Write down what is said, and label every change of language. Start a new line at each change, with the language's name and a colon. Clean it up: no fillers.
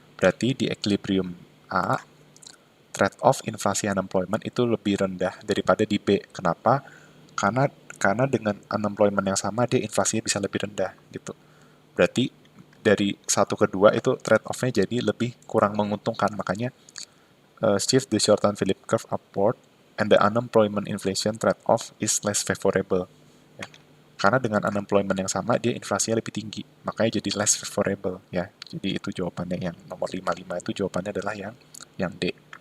Indonesian: Berarti di equilibrium A, trade-off inflasi unemployment itu lebih rendah daripada di B. Kenapa? Karena dengan unemployment yang sama, dia inflasinya bisa lebih rendah gitu. Berarti dari satu ke dua itu trade-off-nya jadi lebih kurang menguntungkan. Makanya
English: shift the short-term Philip curve upward and the unemployment inflation trade-off is less favorable.
Indonesian: Ya. Karena dengan unemployment yang sama, dia inflasinya lebih tinggi. Makanya jadi
English: less favorable.
Indonesian: Ya. Jadi itu jawabannya yang nomor 55 itu jawabannya adalah yang D.